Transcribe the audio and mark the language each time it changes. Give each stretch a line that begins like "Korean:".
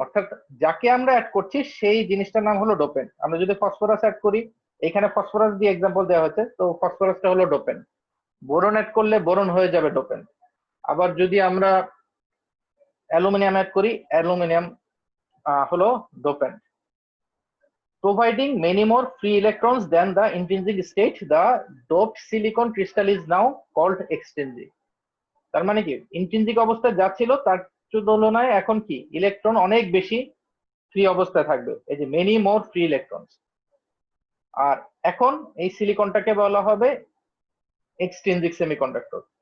Bangla: অর্থাৎ যাকে আমরা অ্যাড করছি সেই জিনিসটার নাম হলো ডোপেন। আমরা যদি ফসফরাস অ্যাড করি, এখানে ফসফরাস দিয়ে এক্সাম্পল দেওয়া হয়েছে, তো ফসফরাসটা হলো ডোপেন। বোরন অ্যাড করলে বোরন হয়ে যাবে ডোপেন। আবার যদি আমরা অ্যালুমিনিয়াম অ্যাড করি, অ্যালুমিনিয়াম হলো ডোপেন।
English: Providing many more free electrons than the intrinsic state, the doped silicon crystal is now called extrinsic.
Bangla: তার মানে কি, ইন্ট্রিনজিক অবস্থায় যা ছিল তার তুলনায় এখন কি ইলেকট্রন অনেক বেশি ফ্রি অবস্থায় থাকবে, এই যে মেনি মোর ফ্রি ইলেকট্রনস। আর এখন এই সিলিকনটাকে বলা হবে এক্সট্রিনজিক সেমিকন্ডাক্টর।